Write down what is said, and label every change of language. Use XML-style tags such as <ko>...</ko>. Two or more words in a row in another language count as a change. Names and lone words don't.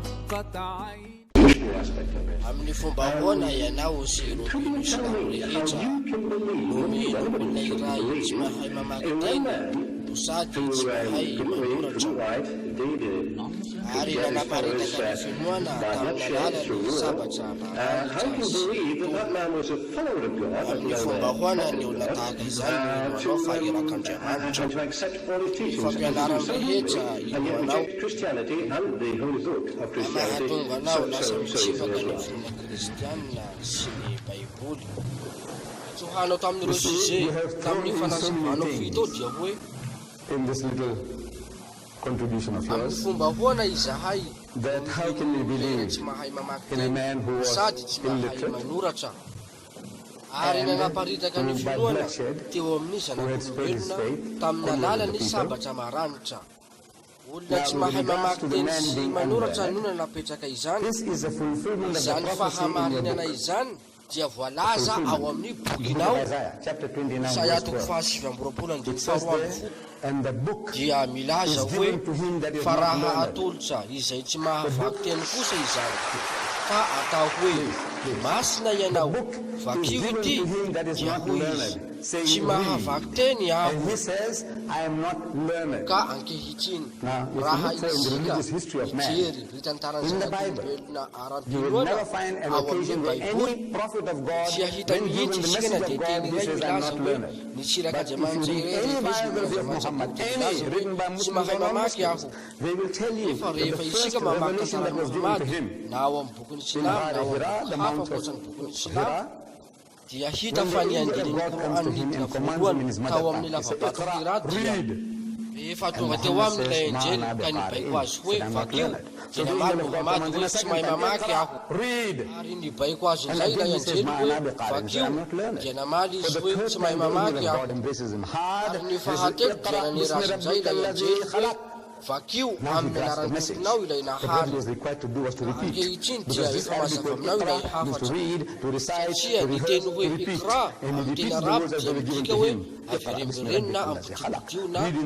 <mg>amin'ny fomba ahoana ianao sy roapino sy nao rehetra no mino olona iray tsy mahay mamaky teny no sady tsy mahay manoratra ary nanaparitaka ny finoana tamin'ny alalany sabatra maranitra amin'ny fomba ahoana ny olona tahaka izany no anao fa irak'Andriamanitra ny fampianarany rehetra ino anao mahatonga anao lasa mitsifaka ny fomba kristianina sy ny baiboly tsohanao tamin'ireo sujet tamin'ny fanasivanao fito dia hoe</mg> <en>in this little contribution of</en> <mg>amin'ny</mg> <en>yours</en> <mg>fomba ahoana izahay</mg> <en>that how can we believe</en> <mg>tsy mahay mamaky</mg> <en>in a man who was</en> <mg>sady tsy mahay</mg> <en>illiterate</en> <mg>manoratra ary nanaparitaka ny finoana teo amin'ny zanak'olombelona tamin'ny alalany sabatra maranitra olona tsy mahay mamaky teny sy manoratra no nanapetraka izany</mg> <en>this is a fulfillment of the</en> <mg>izany</mg> <en>prophecy</en> <mg>fahamarinana izany dia voalaza ao amin'ny bokinao</mg> <en>Isaiah chapter 29</en> <mg>Isaia</mg> <en>verse</en> <mg>toko</mg> <en>12.</en> <mg>fahasivamboropolo</mg> <en>It says there, and the book</en> <mg>dia milaza</mg> <en>is</en> <mg>hoe</mg> <en>given to him that is</en> <mg>fa</mg> <en>not</en> <mg>raha</mg> <en>learned.</en> <mg>atolotra izay tsy mahavaky teny kosa izany fa atao hoe masina ianao vakio ity dia hoy izy tsy mahavaky teny aho</mg> <en>And he says, I am not learned.</en> <mg>ka ankehitriny</mg> <en>Now, if you</en> <mg>raha</mg> <en>look for in the</en> <mg>isika</mg> <en>religious history of man,</en> <mg>mijery ritantarany</mg> <en>in the Bible,</en> <mg>zanak'olombelona</mg> <en>you will</en> <mg>aram-pinoana</mg> <en>never find an</en> <mg>ao amin'ny</mg> <en>occasion where</en> <mg>baiboly</mg> <en>any prophet of God,</en> <mg>dia hita</mg> <en>when given</en> <mg>mihitsy</mg> <en>the</en> <mg>isika na</mg> <en>message</en> <mg>dia</mg> <en>of God,</en> <mg>teny</mg> <en>he</en> <mg>iray</mg> <en>says, I am</en> <mg>milaza</mg> <en>not</en> <mg>hoe</mg> <en>learned.</en> <mg>ny</mg> <en>But if</en> <mg>tsirak'andriamanitra</mg> <en>you read</en> <mg>iray</mg> <en>any</en> <mg>rehefa izy</mg> <en>biography of</en> <mg>milaza</mg> <en>Muhammad,</en> <mg>milaza</mg> <en>any</en> <mg>hoe</mg> <en>written by</en> <mg>tsy</mg> <en>Muslims</en> <mg>mahay</mg> <en>or</en> <mg>mamaky aho</mg> <en>non-Muslims, they will tell you</en> <mg>efa</mg> <en>that the</en> <mg>rehefa</mg> <en>first</en> <mg>isika mamaky</mg> <en>revelation that was given to</en> <mg>tantaran'Muhamady</mg> <en>him</en> <mg>na ao amin'ny bokon'ny</mg> <en>in</en> <mg>silamo na ao</mg> <en>Hira,</en> <mg>amin'ny</mg> <en>the</en> <mg>boky hafa</mg> <en>mount</en> <mg>ankoatran'ny</mg> <en>of</en> <mg>bokon'ny silamo</mg> <en>Hira,</en> <mg>dia hita</mg> <en>when</en> <mg>fa</mg> <en>the</en> <mg>ny</mg> <en>angel of</en> <mg>andinin'ny</mg> <en>God comes to him</en> <mg>Qur'anidina</mg> <en>and commands him in his</en> <mg>voalohany</mg> <en>mother</en> <mg>tao amin'ny</mg> <en>tongue, he says,</en> <mg>lavabato Hira</mg> <en>Iqra,</en> <mg>dia</mg> <en>read.</en> <mg>efa tonga teo aminy ilay anjely ka nibaiko azy hoe vakio dia namaly Muhamady hoe tsy mahay mamaky aho</mg> <en>Read.</en> <mg>ary nibaiko azy indray ilay anjely hoe vakio dia namaly izy hoe tsy mahay mamaky aho ary ny fahatelo dia nanerazy indray ilay anjely hoe vakio amin'ny anaran'ny tomponao ilay nahary ankehitriny dia efa mazava aminao ilay hafatra satria ny teny hoe Iqra amin'ny teny arabo dia midika hoe averimbereny na ampodipodio na</mg>